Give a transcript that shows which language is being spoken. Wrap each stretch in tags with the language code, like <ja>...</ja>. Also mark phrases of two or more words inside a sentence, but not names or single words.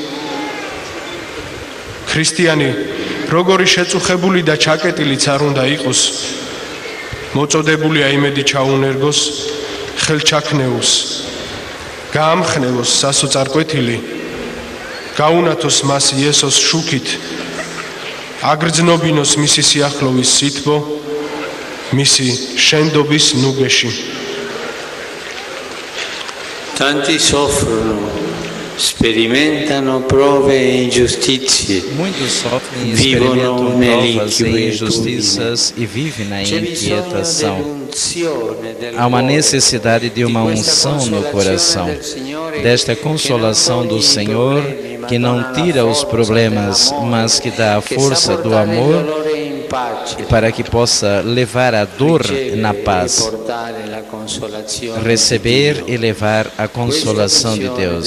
<ka>ქრისტიანი როგორი შეწუხებული და ჩაკეტილიც არ უნდა იყოს, მოწოდებულია იმედი ჩაუნერგოს, ხელჩაქნეულს, გაამხნევოს სასოწარკვეთილი, გაუნათოს მას იესოს შუქით, აგრძნობინოს მისი სიახლოვის სითბო, მისი შენდობის ნუგეში.</ka> <it>Tanti soffrono, sperimentano prove e ingiustizie,</it> <pt>Muitos sofrem e experimentam provas e injustiças e vivem na inquietação. Há uma necessidade de uma unção no coração, desta consolação do Senhor, que não tira os problemas, mas que dá a força do amor para que possa levar a dor na paz, receber e levar a consolação de Deus.</pt>